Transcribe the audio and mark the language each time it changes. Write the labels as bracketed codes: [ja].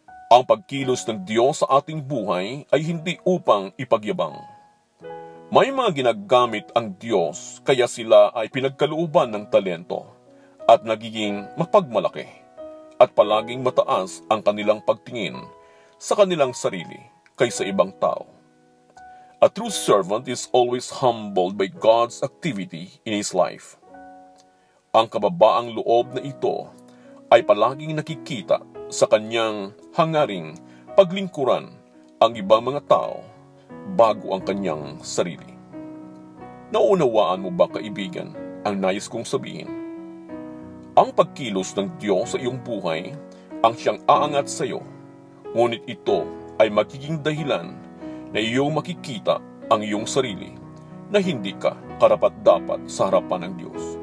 [tl] Ang pagkilos ng Diyos sa ating buhay ay hindi upang ipagyabang. May mga ginagamit ang Diyos kaya sila ay pinagkalooban ng talento at nagiging mapagmalaki at palaging mataas ang kanilang pagtingin sa kanilang sarili kaysa ibang tao. [en] A true servant is always humbled by God's activity in his life. [tl] Ang kababaang loob na ito ay palaging nakikita sa kanyang hangaring paglingkuran ang ibang mga tao bago ang kanyang sarili. Naunawaan mo ba, kaibigan, ang nais kong sabihin? Ang pagkilos ng Diyos sa iyong buhay ang siyang aangat sa iyo, ngunit ito ay magiging dahilan na iyong makikita ang iyong sarili na hindi ka karapat-dapat sa harapan ng Diyos.